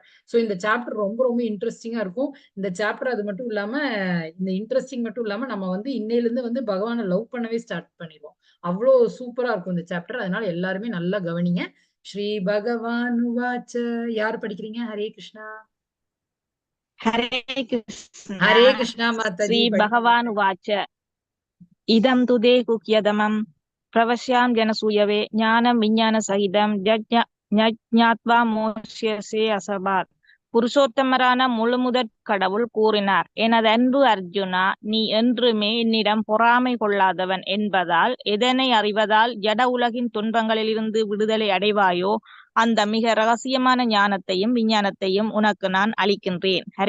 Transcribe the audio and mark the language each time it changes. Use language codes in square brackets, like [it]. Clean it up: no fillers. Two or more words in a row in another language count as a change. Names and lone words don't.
[ta] சோ இந்த சாப்டர் ரொம்ப ரொம்ப இன்ட்ரெஸ்டிங்கா இருக்கும். இந்த சாப்டர் அது மட்டும் இல்லாம, இந்த இன்ட்ரெஸ்டிங் மட்டும் இல்லாம நம்ம வந்து இன்னையில இருந்து வந்து பகவானை லவ் பண்ணவே ஸ்டார்ட் பண்ணிடுவோம். அவ்வளோ சூப்பரா இருக்கும் இந்த சாப்டர். அதனால எல்லாருமே நல்லா கவனிங்க. [sa] श्री भगवान् उवाच. [ta] யார் படிக்கிறீங்க? ஹரே கிருஷ்ணா. हरे कृष्ण ஹரே கிருஷ்ணா மாதாஜி श्री படிங்க. [sa] भगवान् उवाच इदं तु ते गुह्यतमं प्रवश्यां जनसूयवे ज्ञानं विज्ञानसहितं ज्ञात्वा मोक्ष्यसे अशुभात्. [ta] புருஷோத்தமரான முழுமுதற் கடவுள் கூறினார், எனது அன்பு அர்ஜுனா, நீ என்றுமே என்னிடம் பொறாமை கொள்ளாதவன் என்பதால் எதனை அறிவதால் ஜட உலகின் துன்பங்களிலிருந்து விடுதலை அடைவாயோ அந்த மிக ரகசியமான ஞானத்தையும் விஞ்ஞானத்தையும் உனக்கு நான் அளிக்கின்றேன்.